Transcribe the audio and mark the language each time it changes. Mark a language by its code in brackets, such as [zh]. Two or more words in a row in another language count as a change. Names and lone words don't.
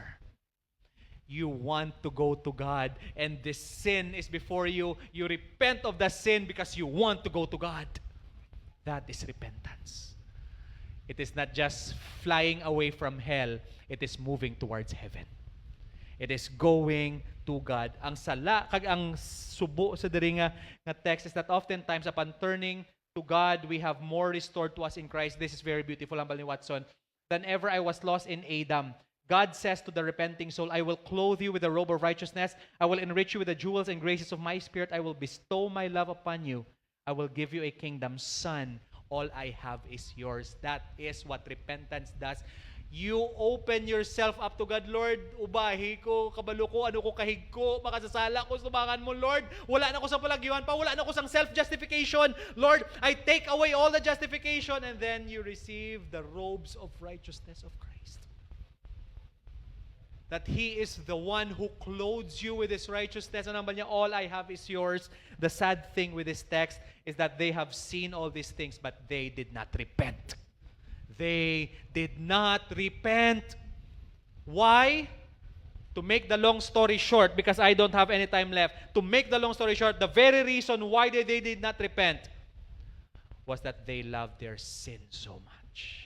[en] You want to go to God and this sin is before you. You repent of the sin because you want to go to God. That is repentance. It is not just flying away from hell. It is moving towards heaven. It is going to God. [hil] Ang sala, kag ang subo sa diri nga [en] text is that oftentimes upon turning to God, we have more restored to us in Christ. This is very beautiful, [hil] hambal ni Watson. [en] Than ever I was lost in Adam. God says to the repenting soul, I will clothe you with the robe of righteousness. I will enrich you with the jewels and graces of my spirit. I will bestow my love upon you. I will give you a kingdom. Son, all I have is yours. That is what repentance does. You open yourself up to God. [hil] Lord, ubahi ko, kabalo ko, ano ko kahig ko, makasasala ko, subangan mo, Lord. Wala na ko sa palagyuhan pa, wala na ko sa self-justification. [en] Lord, I take away all the justification and then you receive the robes of righteousness of Christ. That He is the one who clothes you with His righteousness. [hil] Ano naman niya, [en] all I have is yours. The sad thing with this text is that they have seen all these things, but they did not repent. They did not repent. Why? To make the long story short, because I don't have any time left, to make the long story short, the very reason why they did not repent was that they loved their sin so much.